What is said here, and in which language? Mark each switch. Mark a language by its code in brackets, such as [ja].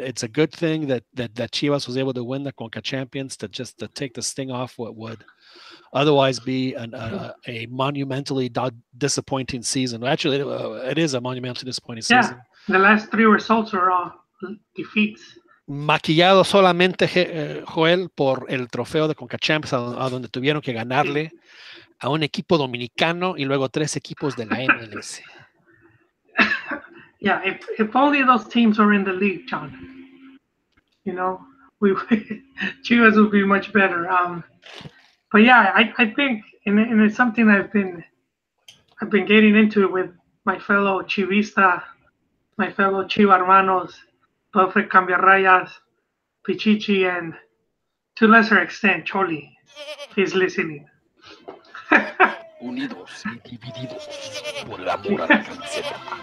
[en] It's a good thing that Chivas was able to win the Conca Champions to take the sting off what would otherwise be a monumentally disappointing season. Actually, it is a monumentally disappointing season. Yeah, the last 3 results are all defeats. [es] Maquillado solamente, Joel, por el trofeo de Conca Champions, a donde tuvieron que ganarle a un equipo dominicano y luego 3 equipos de la MLS. [en] Yeah, if only those teams were in the league, John. Chivas would be much better. But yeah, I think, and it's something I've been getting into it with my fellow Chivista, my fellow Chiva hermanos, Perfect Cambiarrayas, Pichichi, and to a lesser extent, Choli, if he's listening. [es] Unidos y divididos por el amor a la camiseta.